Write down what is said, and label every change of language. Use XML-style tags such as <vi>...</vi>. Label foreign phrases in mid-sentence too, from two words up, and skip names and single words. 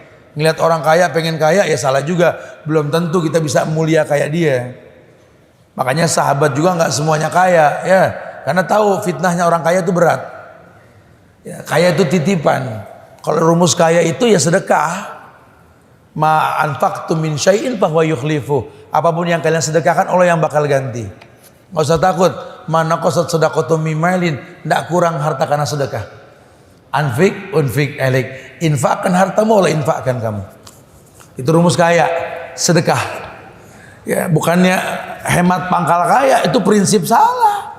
<id>Ngelihat orang kaya pengen kaya ya salah juga. Belum tentu kita bisa mulia kayak dia. Makanya sahabat juga nggak semuanya kaya ya. Karena tahu fitnahnya orang kaya itu berat. Ya, kaya itu titipan. Kalau rumus kaya itu ya sedekah.</id> <ar>ما أنفقتم من شيء فهو يخلفه.</ar> <id>Apapun yang kalian sedekahkan Allah yang bakal ganti. Enggak usah takut.</id> <ar>ما نقصت صدقة من مال,</ar> <id>enggak kurang harta karena sedekah.</id> <ar>أنفق عليك.</ar> <id>Infakkan hartamu Allah infakkan kamu. Itu rumus kaya, sedekah. Ya, bukannya hemat pangkal kaya, itu prinsip salah.</id>